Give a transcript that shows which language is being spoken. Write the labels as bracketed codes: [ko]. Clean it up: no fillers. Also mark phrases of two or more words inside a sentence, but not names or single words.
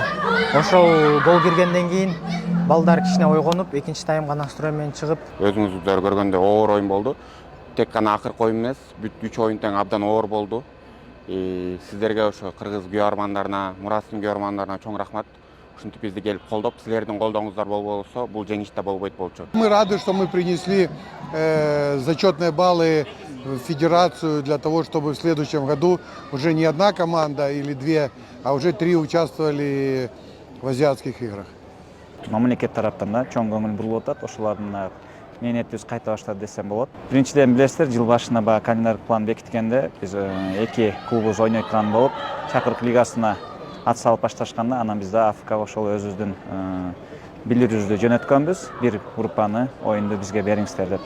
[ky] Ошол гол киргенден кийин балдар кичине ойгонуп, экинчи таймга настрой менен чыгып, өзүңүздөр көргөндөй оор оюн болду. Тек гана акыркы оюн эмес, бүт 3 оюн тең абдан оор болду. Сиздерге ошо кыргыз күйөрмандарына, Мурастын күйөрмандарына чоң рахмат. Ушинтип бизди келип колдоп, силердин колдооңуздар болбосо, бул жеңиш да болбойт болчу. [ru] Мы рады, что мы принесли зачетные баллы в федерацию для того, чтобы в следующем году уже не одна команда или две, а уже 3 участвовали в азиатских играх. [ky] Мамлекет тараптан да чоң көңүл бурулуп атат, ошолордун мээнетибиз кайта баштады десем болот. Биринчиден билесиздер, жыл башында баягы календарь план бекиткенде биз эки клубубуз ойнойт турган болуп, Чакырык лигасына ат салып башташканда, анан биз да АФК ошол өзүбүздүн билдирүүбүздү жөнөткөнбүз, бир группаны оюнду бизге бериңиздер деп.